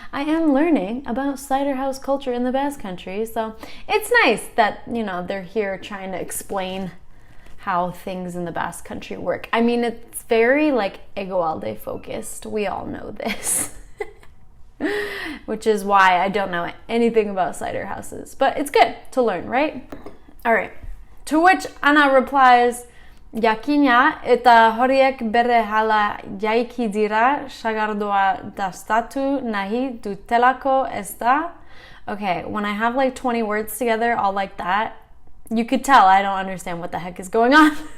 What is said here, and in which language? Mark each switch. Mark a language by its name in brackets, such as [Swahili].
[English] I am learning about cider house culture in the Basque Country, so it's nice that, they're here trying to explain how things in the Basque Country work. I mean, it's very, Egoalde focused. We all know this. Which is why I don't know anything about cider houses. But it's good to learn, right? All right. To which Anna replies, [Basque] Jakina eta horiek berehala jaiki dira sagardoa dastatu nahi dutelako ez da. [English] Okay, when I have 20 words together all like that, you could tell I don't understand what the heck is going on.